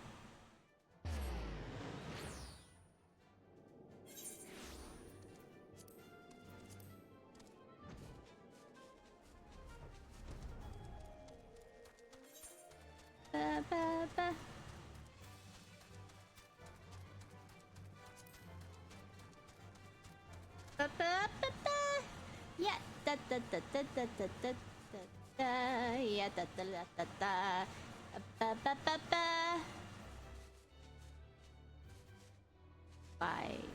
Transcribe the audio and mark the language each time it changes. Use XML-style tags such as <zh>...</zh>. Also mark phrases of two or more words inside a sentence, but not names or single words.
<en>Ba, ba, ba. Ba, ba, ba, ba. Yeah, da da da da da da da da. Yeah, da da da da da. Ba ba ba ba. Bye.</en>